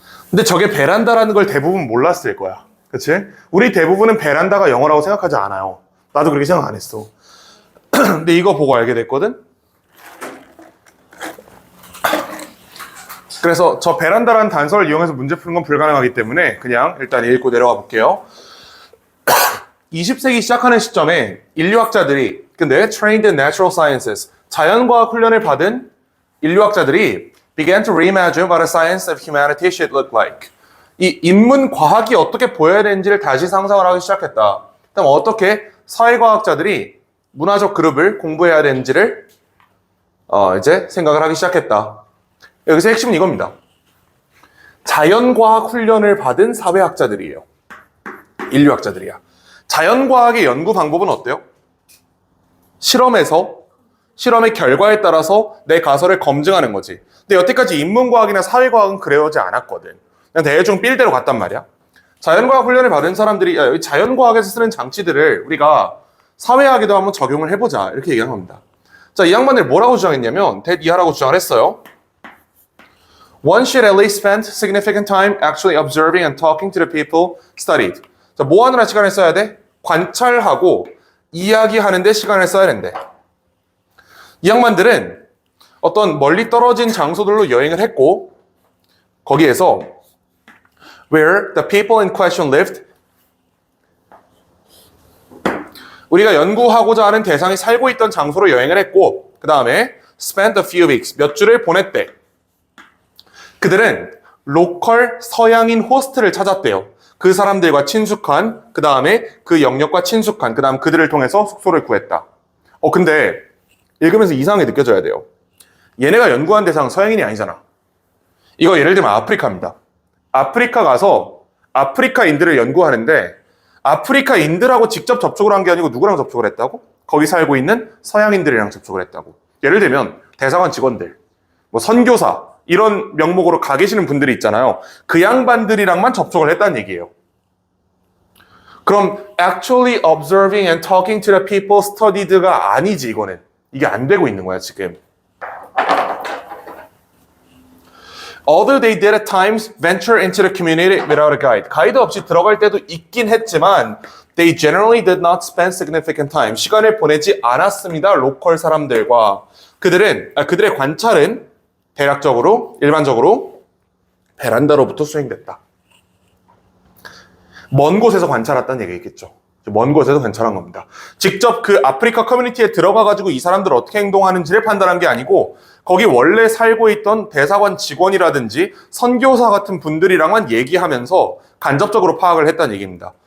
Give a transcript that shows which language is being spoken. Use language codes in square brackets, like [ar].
[ko] 근데 저게 베란다라는 걸 대부분 몰랐을 거야. 그치? 우리 대부분은 베란다가 영어라고 생각하지 않아요. 나도 그렇게 생각 안 했어. 근데 이거 보고 알게 됐거든? 그래서 저 베란다라는 단서를 이용해서 문제 푸는 건 불가능하기 때문에 그냥 일단 읽고 내려가 볼게요. 20세기 시작하는 시점에 인류학자들이, 근데 [en] trained in natural sciences, [ko] 자연과학 훈련을 받은 인류학자들이 [en] began to reimagine what a science of humanity should look like. [ko] 이 인문 과학이 어떻게 보여야 되는지를 다시 상상을 하기 시작했다. 그럼 어떻게 사회과학자들이 문화적 그룹을 공부해야 되는지를 이제 생각을 하기 시작했다. 여기서 핵심은 이겁니다. 자연과학 훈련을 받은 사회학자들이에요. 인류학자들이야. 자연과학의 연구 방법은 어때요? 실험의 결과에 따라서 내 가설을 검증하는 거지. 근데 여태까지 인문과학이나 사회과학은 그래오지 않았거든. 그냥 대충 빌대로 갔단 말이야. 자연과학 훈련을 받은 사람들이 자연과학에서 쓰는 장치들을 우리가 사회학에도 한번 적용을 해보자 이렇게 얘기한 겁니다. 자, 이 양반들 뭐라고 주장했냐면 이하라고 주장을 했어요. [en] One should at least spend significant time actually observing and talking to the people studied. [ko] 자, 뭐 하느라 시간을 써야 돼? 관찰하고 이야기하는데 시간을 써야 된대. 이 양반들은 어떤 멀리 떨어진 장소들로 여행을 했고 거기에서 [en] where the people in question lived, [ko] 우리가 연구하고자 하는 대상이 살고 있던 장소로 여행을 했고 그 다음에 [en] spent a few weeks, [ko] 몇 주를 보냈대. 그들은 로컬 서양인 호스트를 찾았대요. 그 사람들과 친숙한, 그 다음에 그 영역과 친숙한, 그 다음 그들을 통해서 숙소를 구했다. 근데 읽으면서 이상하게 느껴져야 돼요. 얘네가 연구한 대상 서양인이 아니잖아. 이거 예를 들면 아프리카입니다. 아프리카 가서 아프리카인들을 연구하는데 아프리카인들하고 직접 접촉을 한 게 아니고 누구랑 접촉을 했다고? 거기 살고 있는 서양인들이랑 접촉을 했다고. 예를 들면 대사관 직원들, 선교사 이런 명목으로 가 계시는 분들이 있잖아요. 그 양반들이랑만 접촉을 했다는 얘기예요. 그럼 [en] actually observing and talking to the people studied [ko] 가 아니지 이거는. 이게 안 되고 있는 거야 지금. [en] Although they did at times venture into the community without a guide. [ko] 가이드 없이 들어갈 때도 있긴 했지만 [en] they generally did not spend significant time. [ko] 시간을 보내지 않았습니다. 로컬 사람들과. 그들의 관찰은 대략적으로, 일반적으로 베란다로부터 수행됐다. 먼 곳에서 관찰했다는 얘기겠죠. 먼 곳에서 관찰한 겁니다. 직접 그 아프리카 커뮤니티에 들어가가지고 이 사람들 어떻게 행동하는지를 판단한 게 아니고 거기 원래 살고 있던 대사관 직원이라든지 선교사 같은 분들이랑만 얘기하면서 간접적으로 파악을 했다는 얘기입니다.